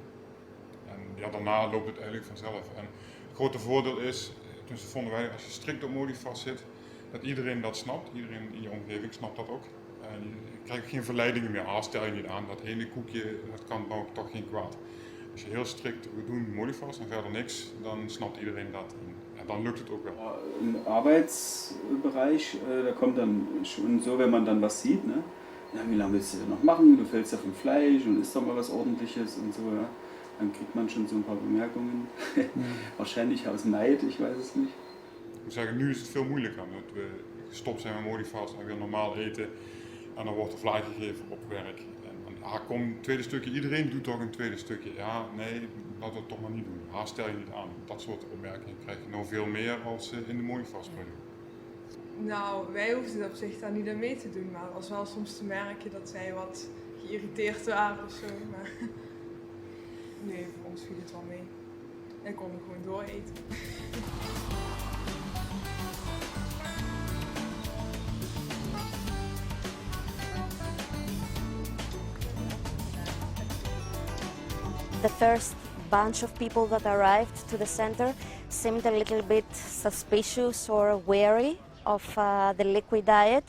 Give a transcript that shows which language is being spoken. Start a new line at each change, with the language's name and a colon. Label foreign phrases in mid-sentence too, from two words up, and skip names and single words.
Dutch: En ja, daarna loopt het eigenlijk vanzelf. En het grote voordeel is, dus vonden wij, als je strikt op Modifast zit, dat iedereen dat snapt. Iedereen in je omgeving snapt dat ook. En je krijgt geen verleidingen meer. Stel je niet aan, dat hele koekje, dat kan nou toch geen kwaad. Als je heel strikt, we doen Modifast en verder niks, dan snapt iedereen dat. En dan lukt het ook wel.
German: Im Arbeitsbereich, da kommt dann schon so, wenn man dann was sieht, ne? Ja, wie lange willst du denn noch machen? Du fällst ja vom Fleisch und isst doch mal was Ordentliches und so, ja? Dann kriegt man schon so ein paar Bemerkungen. Wahrscheinlich aus Neid, ich weiß es niet.
Dutch: Ik moet zeggen, nu is het veel moeilijker. Dat we gestopt zijn met Modifast en weer normaal eten. En dan wordt er vlaai gegeven op werk. En kom, een tweede stukje, iedereen doet toch een tweede stukje. Ja, nee, laten we het toch maar niet doen. Stel je niet aan. Dat soort opmerkingen krijg je nou veel meer als in de Modifast-periode. Nou, wij hoefden op zich daar niet aan mee te doen, maar het was wel soms te merken dat zij wat geïrriteerd waren of zo. Maar nee, voor ons viel het wel mee. En konden gewoon dooreten.
English: The first bunch of people that arrived to the center seemed a little bit suspicious or wary of the liquid diet.